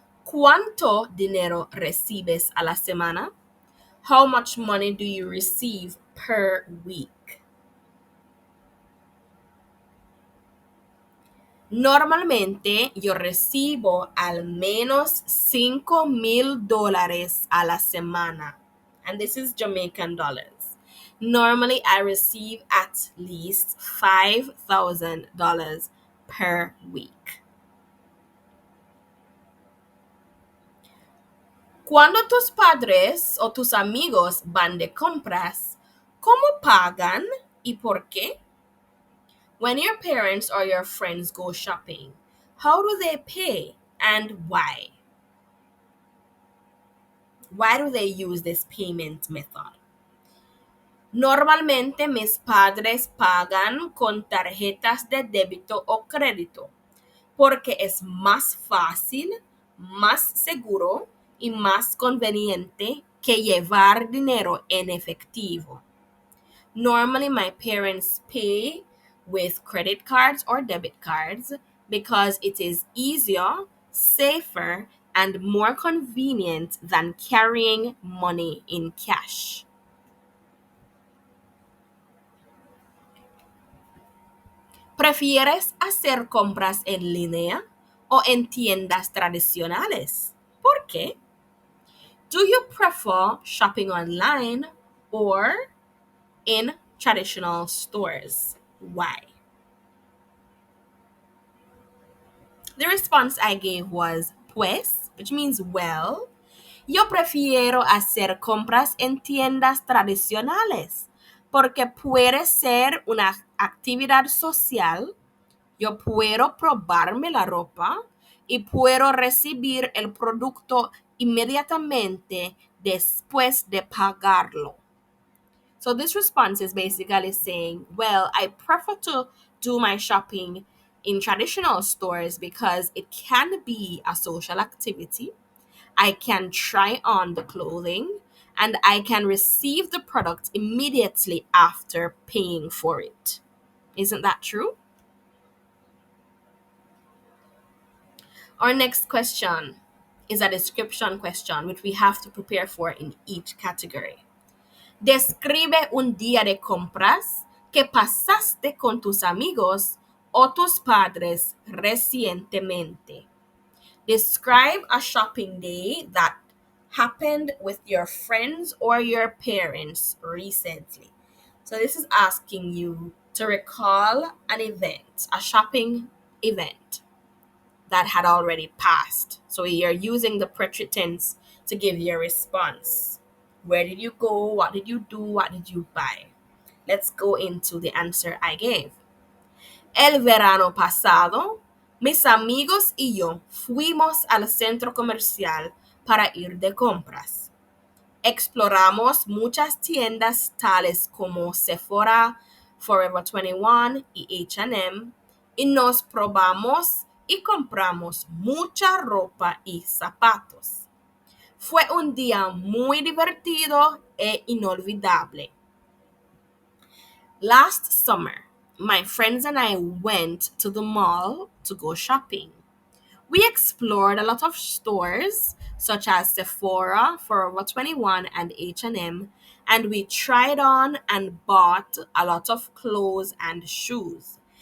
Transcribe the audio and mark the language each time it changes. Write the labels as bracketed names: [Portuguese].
[Spanish] ¿Cuánto dinero recibes a la semana? [English] How much money do you receive per week? [Spanish] Normalmente yo recibo al menos $5,000 a la semana. [English] And this is Jamaican dollars. Normally I receive at least $5,000 per week. [Spanish] Cuando tus padres o tus amigos van de compras, ¿cómo pagan y por qué? [English] When your parents or your friends go shopping, how do they pay and why? Why do they use this payment method? [Spanish] Normalmente mis padres pagan con tarjetas de débito o crédito porque es más fácil, más seguro y más conveniente que llevar dinero en efectivo. [English] Normally, my parents pay with credit cards or debit cards because it is easier, safer, and more convenient than carrying money in cash. [Spanish] ¿Prefieres hacer compras en línea o en tiendas tradicionales? ¿Por qué? [English] Do you prefer shopping online or in traditional stores? Why? The response I gave was pues, which means well. [Spanish] Yo prefiero hacer compras en tiendas tradicionales porque puede ser una actividad social. Yo puedo probarme la ropa y puedo recibir el producto inmediatamente después de pagarlo. [English] So this response is basically saying, well, I prefer to do my shopping in traditional stores because it can be a social activity. I can try on the clothing and I can receive the product immediately after paying for it. Isn't that true? Our next question is a description question, which we have to prepare for in each category. [Spanish] Describe un día de compras que pasaste con tus amigos o tus padres recientemente. [English] Describe a shopping day that happened with your friends or your parents recently. So this is asking you to recall an event, a shopping event that had already passed. So you're using the present tense to give your response. Where did you go? What did you do? What did you buy? Let's go into the answer I gave. [Spanish] El verano pasado, mis amigos y yo fuimos al centro comercial para ir de compras. Exploramos muchas tiendas tales como Sephora, Forever 21 y H&M y nos probamos y compramos mucha ropa y zapatos. Fue un día muy divertido e inolvidable. [English] Last summer, my friends and I went to the mall to go shopping. We explored a lot of stores such as Sephora, Forever 21, and H&M, and we tried on and bought a lot of clothes and shoes.